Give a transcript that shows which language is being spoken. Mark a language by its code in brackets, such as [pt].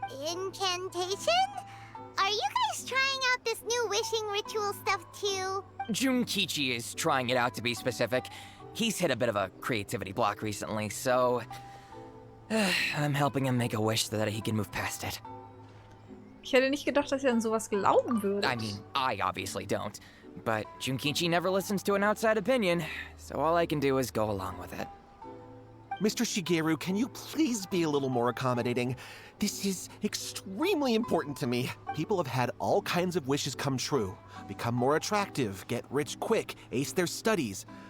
[en] Incantation? Are you guys trying out this new wishing ritual stuff too? Junkichi is trying it out, to be specific. He's hit a bit of a creativity block recently, so... I'm helping him make a wish so that he can move past it. [de] Ich hätte nicht gedacht, dass ihr an sowas glauben würdet. [en] I mean, I obviously don't. But Junkichi never listens to an outside opinion, so all I can do is go along with it. Mr. Shigeru, can you please be a little more accommodating? This is extremely important to me. People have had all kinds of wishes come true. Become more attractive, get rich quick, ace their studies.